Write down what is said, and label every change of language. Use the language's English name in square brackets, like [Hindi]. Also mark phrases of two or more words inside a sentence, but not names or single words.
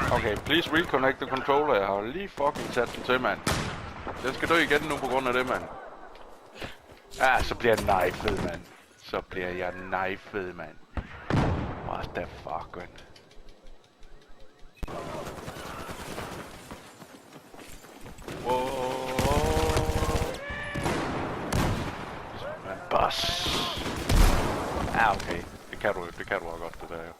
[English] Okay, please reconnect the controller. [Danish] Jeg har lige fucking sat den til, mand. Den skal dø igen nu på grund af det, mand. Ja, så bliver jeg knifed, mand. Så bliver jeg knifed, mand. [English] What the fuck, man. Boss. [Danish] Ja, okay. Det kan du også godt, det der jo.